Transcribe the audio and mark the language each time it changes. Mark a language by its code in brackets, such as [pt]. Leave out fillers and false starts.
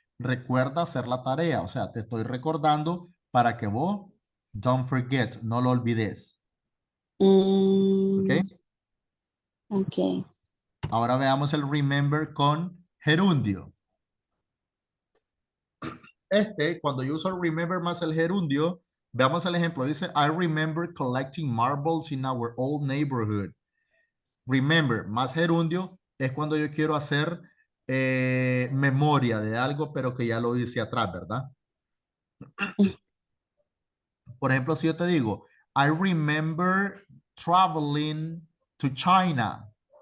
[es] Recuerda hacer la tarea. O sea, te estoy recordando para que vos, [en] don't forget, [es] no lo olvides. ¿Ok? mm, ok. Ahora veamos el remember con gerundio. Cuando yo uso el remember más el gerundio, veamos el ejemplo. Dice, [en] I remember collecting marbles in our old neighborhood. [es] Remember más gerundio es cuando yo quiero hacer memoria de algo, pero que ya lo hice atrás, ¿verdad? Por ejemplo, si yo te digo, [en] I remember traveling to China.